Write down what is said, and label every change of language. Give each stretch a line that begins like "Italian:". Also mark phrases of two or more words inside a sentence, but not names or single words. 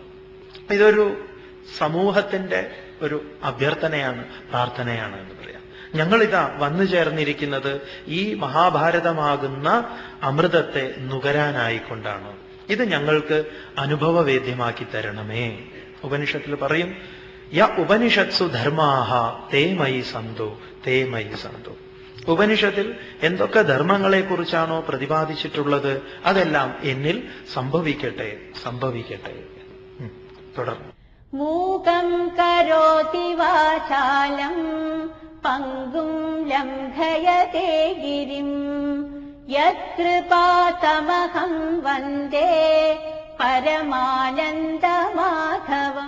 Malayalam: ഇതൊരു സമൂഹത്തിന്റെ ഒരു അഭ്യർത്ഥനയാണ്, പ്രാർത്ഥനയാണ് എന്ന് പറയാം. ഞങ്ങളിതാ വന്നു ചേർന്നിരിക്കുന്നത് ഈ മഹാഭാരതമാകുന്ന അമൃതത്തെ നുകരാനായിക്കൊണ്ടാണ്. ഇത് ഞങ്ങൾക്ക് അനുഭവവേദ്യമാക്കി തരണമേ. ഉപനിഷത്തിൽ പറയും,
Sanskrit: യ ഉപനിഷത്സു ധർമാഹ തേ മയി സന്തു, തേ മയി സന്തു.
Malayalam: ഉപനിഷത്തിൽ എന്തൊക്കെ ധർമ്മങ്ങളെക്കുറിച്ചാണോ പ്രതിപാദിച്ചിട്ടുള്ളത് അതെല്ലാം എന്നിൽ സംഭവിക്കട്ടെ, സംഭവിക്കട്ടെ. തുടർന്ന്
Sanskrit: മൂകം കരോതി വാചാലം പങ്കും ലംഘയതേ ഗിരിം യത്കൃപാതമഹം വന്ദേ പരമാനന്ദമാധവം.